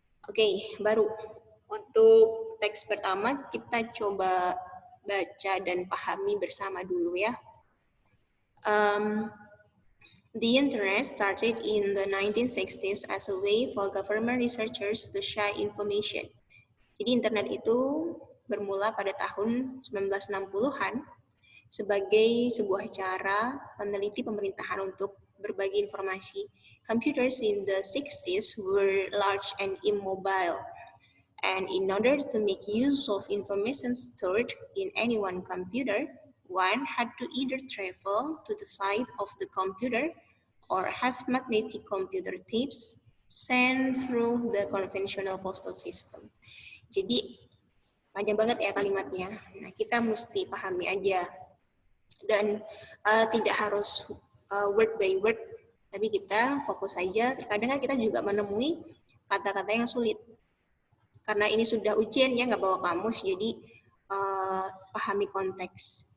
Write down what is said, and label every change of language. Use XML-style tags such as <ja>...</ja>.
<id>Oke, baru untuk teks pertama kita coba baca dan pahami bersama dulu ya.</id> <en>The internet started in the 1960s as a way for government researchers to share information.</en> <id>Jadi internet itu bermula pada tahun 1960-an sebagai sebuah cara peneliti pemerintahan untuk berbagi informasi.</id> <en>Computers in the 60s were large and immobile. And in order to make use of information stored in any one computer, one had to either travel to the site of the computer or have magnetic computer tapes sent through the conventional postal system.</en> <id>Jadi panjang banget ya kalimatnya. Nah, kita mesti pahami aja. Dan tidak harus</id> <en>word by word,</en> <id>tapi kita fokus saja. Terkadang kan kita juga menemui kata-kata yang sulit. Karena ini sudah ujian ya, nggak bawa kamus, jadi pahami konteks.</id>